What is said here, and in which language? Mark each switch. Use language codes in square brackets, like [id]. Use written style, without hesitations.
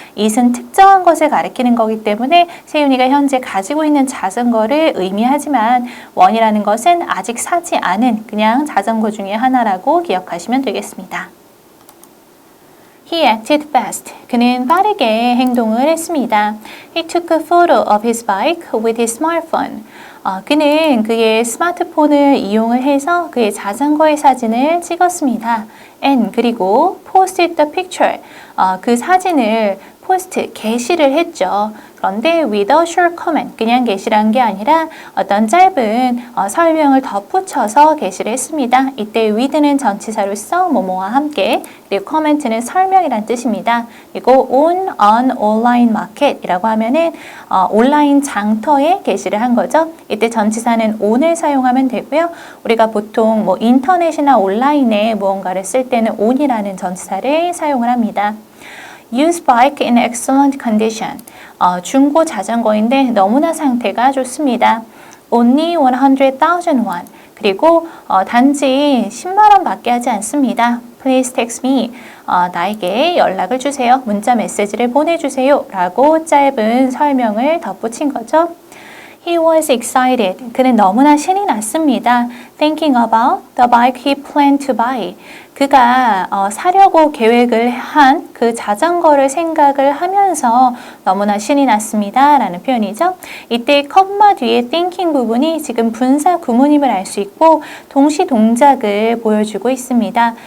[ko] it은 특정한 것을 가리키는 거기 때문에 세윤이가 현재 가지고 있는 자전거를 의미하지만 one이라는 것은 아직 사지 않은 그냥 자전거 중에 하나라고 기억하시면 되겠습니다. [en] He acted fast. [ko] 그는 빠르게 행동을 했습니다. [en] He took a photo of his bike with his smartphone. [ko] 그는 그의 스마트폰을 이용을 해서 그의 자전거의 사진을 찍었습니다. [en] And [ko] 그리고 [en] posted the picture. [ko] 그 사진을 게시를 했죠. 그런데 [en] with a short comment, [ko] 그냥 게시를 한 게 아니라 어떤 짧은 설명을 덧붙여서 게시를 했습니다. 이때 with는 전치사로서 뭐뭐와 함께, 그리고 comment는 설명이란 뜻입니다. 그리고 [en] on an online market [ko] 이라고 하면은 온라인 장터에 게시를 한 거죠. 이때 전치사는 on을 사용하면 되고요. 우리가 보통 뭐 인터넷이나 온라인에 무언가를 쓸 때는 on이라는 전치사를 사용을 합니다. [en] Used bike in excellent condition. [ko] 중고 자전거인데 너무나 상태가 좋습니다. [en] Only 100,000 won. [ko] 그리고 단지 10만 원밖에 하지 않습니다. [en] Please text me. [ko] 나에게 연락을 주세요. 문자 메시지를 보내주세요. 라고 짧은 설명을 덧붙인 거죠. [en] He was excited. [ko] 그는 너무나 신이 났습니다. [en] Thinking about the bike he planned to buy. [ko] 그가 사려고 계획을 한 그 자전거를 생각을 하면서 너무나 신이 났습니다. 라는 표현이죠. 이때 컴마 뒤에 thinking 부분이 지금 분사 구문임을 알 수 있고 동시 동작을 보여주고 있습니다.